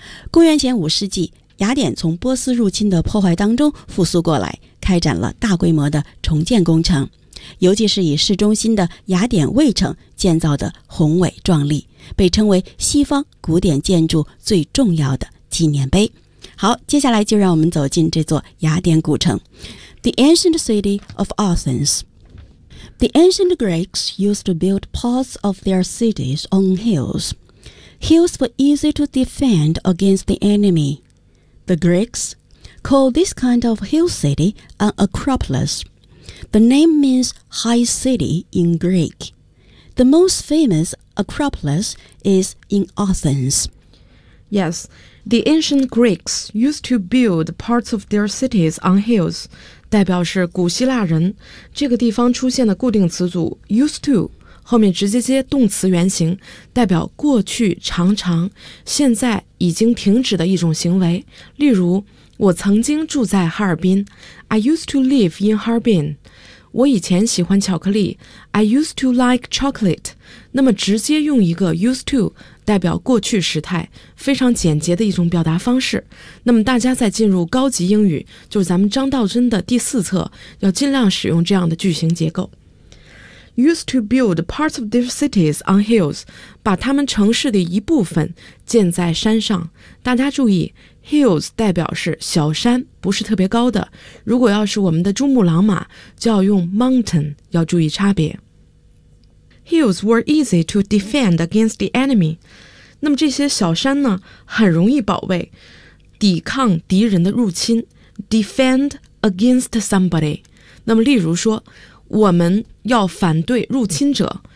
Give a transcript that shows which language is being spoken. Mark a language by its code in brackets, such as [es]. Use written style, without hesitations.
[zh] 公元前5世纪，雅典从波斯入侵的破坏当中复苏过来，开展了大规模的重建工程，尤其是以市中心的雅典卫城建造的宏伟壮丽，被称为西方古典建筑最重要的纪念碑。好，接下来就让我们走进这座雅典古城。 [en] The ancient city of Athens. The ancient Greeks used to build parts of their cities on hills. Hills were easy to defend against the enemy. The Greeks called this kind of hill city an Acropolis. The name means high city in Greek. The most famous Acropolis is in Athens. Yes. The ancient Greeks used to build parts of their cities on hills. [zh] 代表是古希腊人，这个地方出现的固定词组 used to， 后面直接接动词原形，代表过去常常，现在已经停止的一种行为。例如，我曾经住在哈尔滨。 [en] I used to live in Harbin. [zh] 我以前喜欢巧克力。 [en] I used to like chocolate. [zh] 那么直接用一个 used to，代表过去时态，非常简洁的一种表达方式。那么大家在进入高级英语，就是咱们张道真的第4册，要尽量使用这样的句型结构。 [en] Used to build parts of their cities on hills， [zh] 把他们城市的一部分建在山上。大家注意 ，hills 代表是小山，不是特别高的。如果要是我们的珠穆朗玛，就要用 mountain， 要注意差别。 [en] Hills were easy to defend against the enemy. [zh] 那么这些小山呢，很容易保卫，抵抗敌人的入侵。 [en] Defend against somebody. [zh] 那么例如说，我们要反对入侵者。